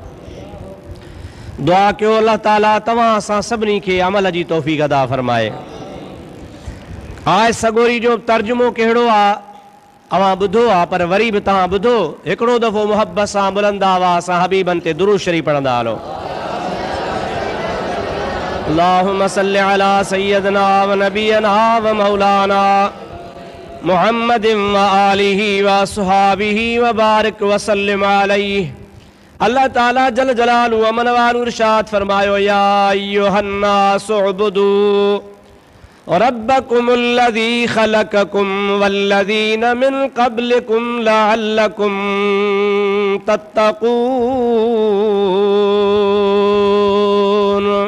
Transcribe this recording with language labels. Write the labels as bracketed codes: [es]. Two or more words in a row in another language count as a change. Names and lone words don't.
[sd] दुआ कयो अल्लाह ताला तव्हां असां सभिनी खे अमल जी तौफ़ीक़ अता फ़रमाए। आयत सगोरी जो तर्जुमो कहिड़ो आहे अव्हां ॿुधो आहे, पर वरी बि तव्हां ॿुधो, हिकिड़ो दफ़ो मुहबत सां बुलंद आवाज़ सां हबीबनि ते दुरूद शरीफ़ पढ़ंदा हलो। [ar] اللهم صل على سيدنا ونبينا ومولانا محمد وآله وأصحابه وبارك وسلم عليه. [sd] अल्लाह ताला [ar] جل جلاله وعم نواله [sd] इरशाद फरमायो, [ar] يا أيها الناس اعبدوا ربكم الذي خلقكم والذين من قبلكم لعلكم تتقون.